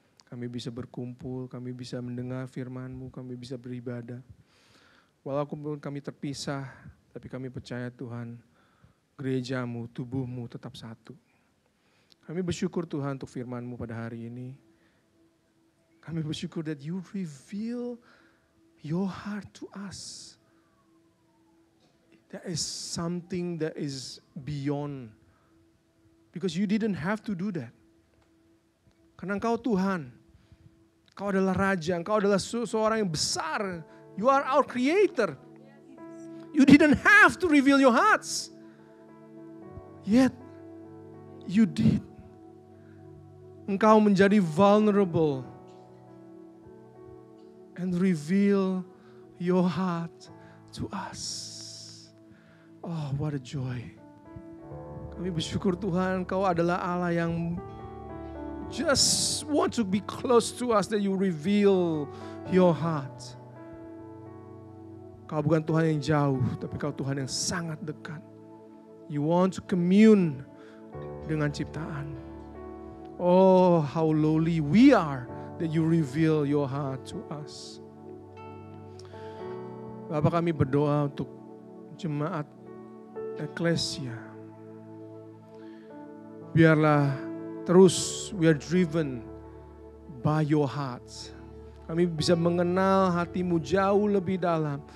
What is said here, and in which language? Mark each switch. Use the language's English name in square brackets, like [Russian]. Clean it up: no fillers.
[Indonesian] Kami bisa berkumpul, kami bisa mendengar firman-Mu, kami bisa beribadah. Walaupun kami terpisah, tapi kami percaya Tuhan, gereja-Mu, tubuh-Mu tetap satu. Kami bersyukur Tuhan untuk firman-Mu pada hari ini. Kami bersyukur [English] that you reveal your heart to us. That is something that is beyond. Because you didn't have to do that. [Indonesian] Karena Engkau Tuhan. Engkau adalah Raja. Engkau adalah seorang yang besar. [English] You are our creator. You didn't have to reveal your hearts. Yet, you did. [Indonesian] Engkau menjadi vulnerable. [English] And reveal your heart to us. Oh, what a joy. [Indonesian] Kami bersyukur Tuhan, Kau adalah Allah yang [English] just want to be close to us, that you reveal your heart. [Indonesian] Kau bukan Tuhan yang jauh, tapi Kau Tuhan yang sangat dekat. [English] You want to commune [Indonesian] dengan ciptaan. [English] Oh, how lowly we are that you reveal your heart to us. [Indonesian] Bapak, kami berdoa untuk jemaat Eklesia. Biarlah terus [English] we are driven by your heart. [Indonesian] Kami bisa mengenal hati-Mu jauh lebih dalam.